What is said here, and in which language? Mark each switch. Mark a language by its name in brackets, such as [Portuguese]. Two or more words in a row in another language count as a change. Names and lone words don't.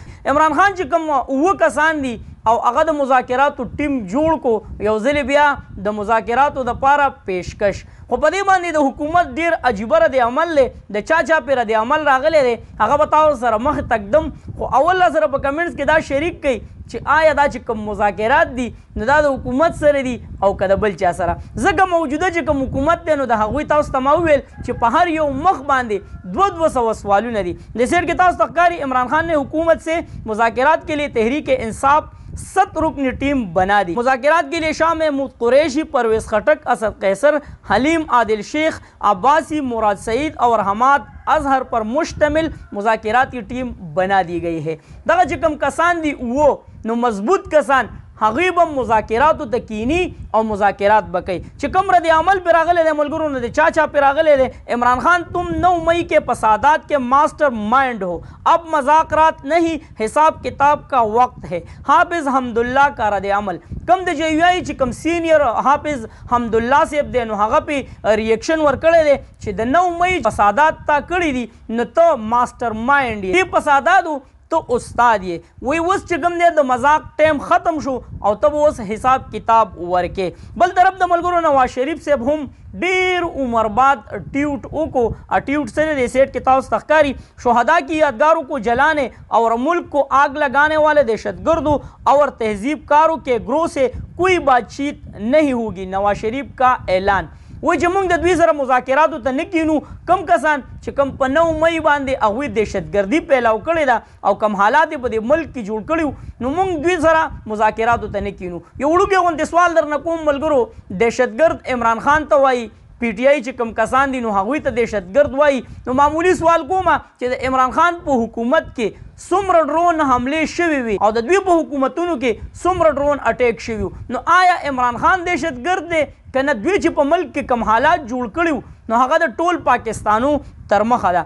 [Pashto] عمران خان چې کوم 9 کسان دي او هغه د مذاکراتو ټیم جوړ کو یو ځلې بیا د مذاکراتو دپاره پیشکش خو په دې باندې د حکومت ډېر عجیبه رد عمل دی د چا پې رد عمل راغلی دی هغه به تاسو سره مخې تقدم خو اول را سره په کمنټس کې دا شریک کوي چې آیا دا چې کوم مذاکرات دي نو دا د حکومت سره دي او که د بل چا سره ځکه موجوده چې کوم حکومت دی نو د هغوی تاسو ته ما وویل چې په هر یو مخ باندې 200 سوالونه دي. د سیر کې تاسو ته ښکاري [Urdu] عمران خان نے حکومت سے مذاکرات کے لیے تحریک انصاف 7 رکنی ٹیم بنا دی. مذاکرات کے لیے شاہ محمود قریشی پرویز خٹک اسد قیصر حلیم عادل شیخ عباسی مراد سعید اور حماد اظہر پر مشتمل مذاکراتی ٹیم بنا دی گئی ہے. [Pashto] دغه چې کوم کسان دي وہ نو مضبوط کسان هغوی به مذاکراتو ته کینی او مذاکرات به کوي چې کوم رد عمل پې راغلی دی ملګرو نو د چا پې راغلی دی عمران خان [Urdu] تم 9 مئی کے فسادات کے ماسٹر مائنڈ ہو اب مذاکرات نہیں حساب کتاب کا وقت ہے. [Pashto] حافظ حمداللہ [Urdu] کا رد عمل [Pashto] کم د جے یو آئی چې کوم سینئر حافظ حمداللہ صاحب دی نو هغه پې ریئکشن ورکړی دی چې د 9 مئی فسادات تا کړي دي نو ته [English] master mind [Pashto] یې فساداتو تو استاد یې وی اوس چې کوم دی د مذاق ټایم ختم شو او ته به اوس حساب کتاب ورکې. بل طرف د ملګرو نواز شریف صاحب هم ډیر عمر بعد ٹویٹ وکړو ٹویٹ سے د سیٹ کے تاسو ته ښکاري شهدا کی یادگاروں کو جلانے اور ملک کو آگ لگانے والے دہشت گردوں اور تہذیب کاروں کے گروہ سے کوئی بات چیت نہیں ہوگی. نواز شریف [Urdu] کا اعلان [Pashto] وایي چې موږ د دوی سره مذاکراتو ته نه کینو کم کسان چې کم په 9 مئی باندې هغوی دهشتګردي پیلاو کړې ده او کم حالات یې په دې ملک کې جوړ کړي نو موږ دوی سره مذاکراتو ته نه کینو. یو وړوکی غوندې سوال درنه کوم ملګرو دهشتګرد عمران خان ته وایي پی ټي آی چې کوم کسان دي نو هغوی ته دهشتګرد وایي نو معمولی سوال کومه چې د عمران خان په حکومت کې څومره ډرون حملې شوي وي او د دوی په حکومتونو کې څومره [English] drone attack [Pashto] شوي نو آیا عمران خان دهشتګرد دی که نه دوی چې په ملک کې کم حالات جوړ کړي نو هغه د ټول پاکستانو تر مخه ده.